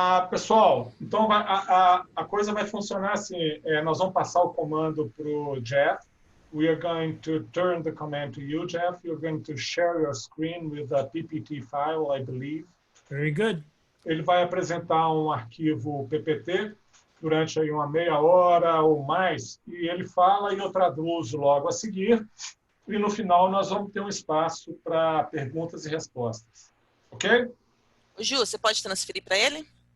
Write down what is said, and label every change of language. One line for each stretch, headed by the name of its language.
Portuguese: Pessoal, então a coisa vai funcionar assim, nós vamos passar o comando para o Geoff,
English: We are going to turn the command to you, Geoff. You're going to share your screen with a PPT file, I believe. Very good.
Portuguese: Ele vai apresentar um arquivo PPT durante aí uma meia hora ou mais, e ele fala e eu traduzo logo a seguir. E no final nós vamos ter um espaço para perguntas e respostas. Ok? Ju, você pode transferir para ele?